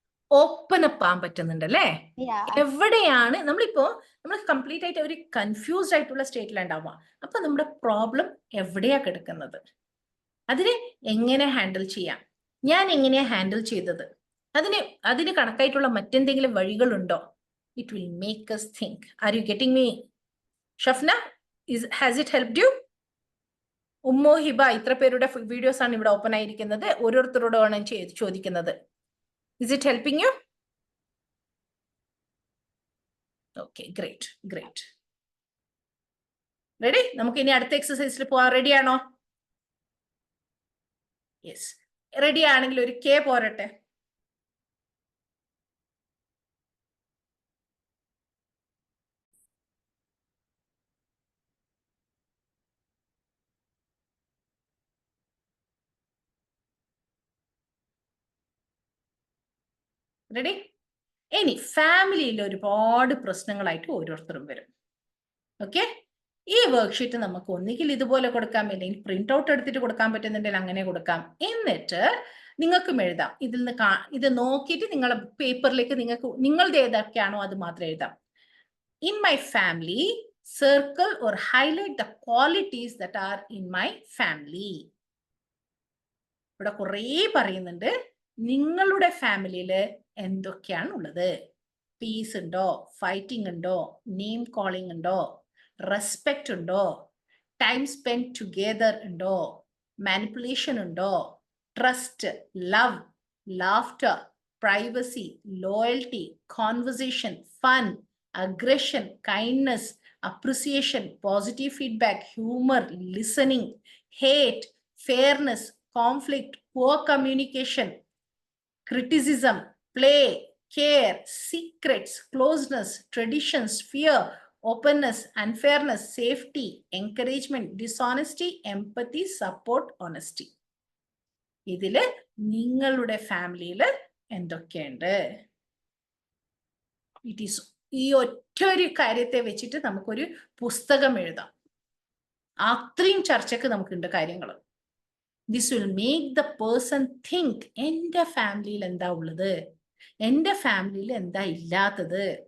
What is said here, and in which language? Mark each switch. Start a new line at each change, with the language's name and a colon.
Malayalam: Open up ആവാൻ പറ്റുന്നുണ്ട് അല്ലേ? എവിടെയാണ് നമ്മൾ കംപ്ലീറ്റ് ആയിട്ട് ഒരു കൺഫ്യൂസ്ഡ് ആയിട്ടുള്ള സ്റ്റേറ്റിലുണ്ടാവുക. അപ്പൊ നമ്മുടെ പ്രോബ്ലം എവിടെയാ കിടക്കുന്നത്? അതിനെ എങ്ങനെ ഹാൻഡിൽ ചെയ്യാം? ഞാൻ എങ്ങനെയാ ഹാൻഡിൽ ചെയ്തത്? അതിന് കണക്കായിട്ടുള്ള മറ്റെന്തെങ്കിലും വഴികളുണ്ടോ?
English: It will make us think. Are you getting me? Shafna, has it helped you?
Malayalam: ഉമ്മോ Hiba ഇത്ര പേരുടെ വീഡിയോസ് ആണ് ഇവിടെ ഓപ്പൺ ആയിരിക്കുന്നത്. ഓരോരുത്തരോടാണ് ചോദിക്കുന്നത്.
English: Is it helping you? Okay, great. Ready?
Malayalam: നമുക്ക് ഇനി അടുത്ത എക്സസൈസിൽ പോവാൻ റെഡി ആണോ? യെസ്. റെഡി ആണെങ്കിൽ ഒരു കെ പോരട്ടെ. Ready? ഇനി ഫാമിലിയിൽ ഒരുപാട് പ്രശ്നങ്ങളായിട്ട് ഓരോരുത്തരും വരും. ഓക്കെ, ഈ വർക്ക്ഷീറ്റ് നമുക്ക് ഒന്നുകിൽ ഇതുപോലെ കൊടുക്കാം, അല്ലെങ്കിൽ പ്രിന്റ് ഔട്ട് എടുത്തിട്ട് കൊടുക്കാൻ പറ്റുന്നുണ്ടെങ്കിൽ അങ്ങനെ കൊടുക്കാം. എന്നിട്ട് നിങ്ങൾക്കും എഴുതാം. ഇതിൽ നിന്ന് ഇത് നോക്കിയിട്ട് നിങ്ങളുടെ പേപ്പറിലേക്ക് നിങ്ങളുടെ ഏതൊക്കെയാണോ അത് മാത്രം എഴുതാം.
English: In my family, circle or highlight the qualities that are in my family.
Malayalam: ഇവിടെ കുറേ പറയുന്നുണ്ട് നിങ്ങളുടെ ഫാമിലിയിൽ എന്തൊക്കെയാണ് ഉള്ളത്.
English: Peace ഉണ്ടോ, fighting ഉണ്ടോ, name calling ഉണ്ടോ, റെസ്പെക്റ്റ് ഉണ്ടോ, ടൈം സ്പെൻഡ് ടുഗെദർ ഉണ്ടോ, മാനിപ്പുലേഷൻ ഉണ്ടോ, trust, love, laughter, privacy, loyalty, conversation, fun, aggression, kindness, appreciation, positive feedback, humor, listening, hate, fairness, conflict, poor communication, criticism, play, care, secrets, closeness, traditions, fear, openness, unfairness, safety, encouragement, dishonesty, empathy, support, honesty.
Malayalam: ഇതില് നിങ്ങളുടെ ഫാമിലിയിൽ എന്തൊക്കെയുണ്ട്?
English: it is
Malayalam: ഈ ഒറ്റ ഒരു കാര്യത്തെ വെച്ചിട്ട് നമുക്കൊരു പുസ്തകം എഴുതാം. അത്രയും ചർച്ചക്ക് നമുക്കുണ്ട് കാര്യങ്ങൾ.
English: this will make the person think,
Malayalam: എൻ്റെ ഫാമിലിയിൽ എന്താ ഉള്ളത്, എൻ്റെ ഫാമിലിയിൽ എന്താ ഇല്ലാത്തത്.